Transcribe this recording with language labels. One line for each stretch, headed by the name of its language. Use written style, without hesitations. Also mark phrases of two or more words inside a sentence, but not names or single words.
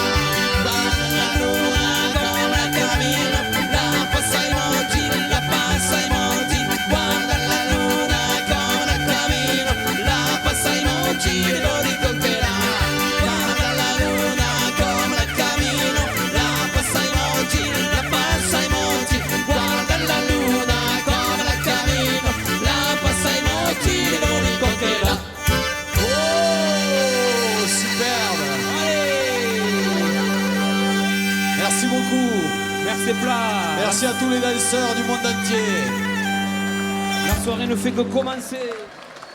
Italian: Guarda la luna come la cammino, la passa ai monti, la passa ai monti, guarda la luna come la cammino, la passa ai monti, devo riconquistare. Guarda la luna come la cammino, la passa ai monti, la passa ai monti, guarda la luna come la cammino, la passa ai monti, devo riconquistare.
French: Oh, superbe. Merci beaucoup. Merci plat. Merci à tous les danseurs du monde entier. La soirée ne fait que commencer.